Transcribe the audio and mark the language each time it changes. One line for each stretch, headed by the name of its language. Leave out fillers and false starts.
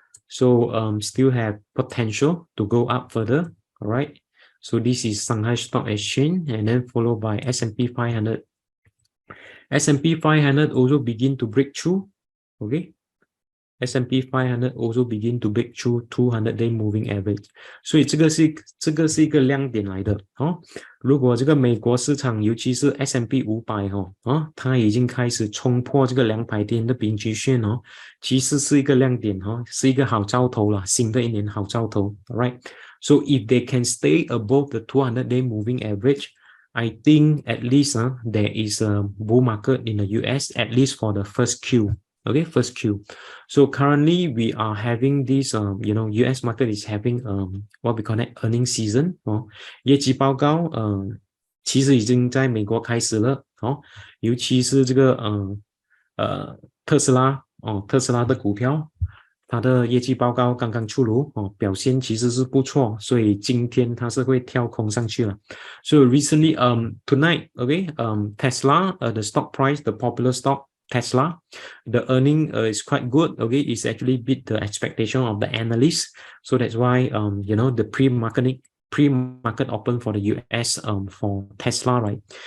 English: So still have potential to go up further, all right? So this is Shanghai Stock Exchange, and then followed by S&P 500. S&P 500 also begin to break through, okay? S&P 500 also begin to break through 200-day moving average.
Chinese: 所以这个是一个亮点来的如果这个美国市场尤其是 S&P 500它已经开始冲破这个200天的平均线其实是一个亮点是一个好兆头啦，新的一年好兆头 alright.
English: So if they can stay above the 200-day moving average, I think at least there is a bull market in the US, at least for the first Q. Okay, first Q. So currently we are having this, US market is having what we call that earning season
Chinese: 业绩报告其实已经在美国开始了尤其是这个特斯拉的股票，它的业绩报告刚刚出炉表现其实是不错，所以今天它是会跳空上去了。
English: So recently, tonight, okay, Tesla, the stock price, the popular stock, Tesla, the earning is quite good. Okay, it's actually beat the expectation of the analysts. So that's why the pre-market open for the US for Tesla, right?